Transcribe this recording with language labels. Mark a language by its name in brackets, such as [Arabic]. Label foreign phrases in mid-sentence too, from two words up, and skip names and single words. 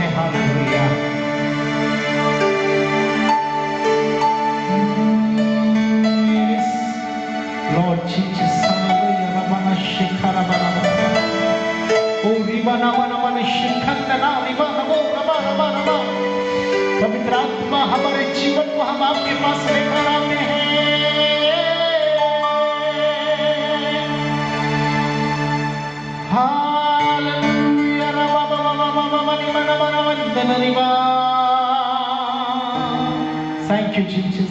[English] हालेलुया। Lord Jesus, hallelujah. Ramana Shikara Baraba. Oh, Ribana Mana Shikandana, Ribana Bo, Rabana Baraba. [Hindi] पवित्र आत्मा हमारे जीवन को हम आपके पास लेकर आते हैं। हालेलुया। [English] Thank you Jesus.